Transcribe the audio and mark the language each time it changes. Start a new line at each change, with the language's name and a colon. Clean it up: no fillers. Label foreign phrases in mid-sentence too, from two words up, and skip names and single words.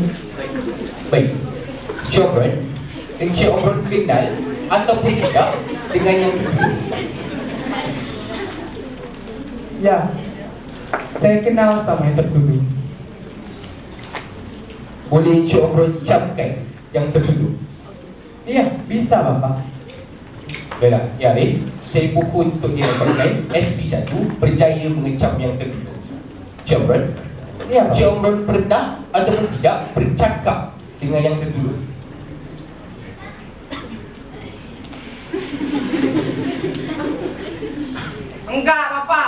Malay: Baik, Encik Omron, Encik Omron kenal ataupun tidak dengan yang tertuduh?
Indonesian: Ya, saya kenal sama yang tertuduh.
Malay: Boleh Encik Omron camkan yang tertuduh?
Indonesian: Iya, bisa Bapak.
Malay: Baiklah, Ya Arif, saya mohon untuk dilaporkan SP1 berjaya mengecam yang tertuduh. Encik Omron,
Indonesian: Iya Bapak.
Malay: Encik Omron pernah ataupun tidak bercakap dengan yang tertuduh?
Indonesian: Enggak, Bapak.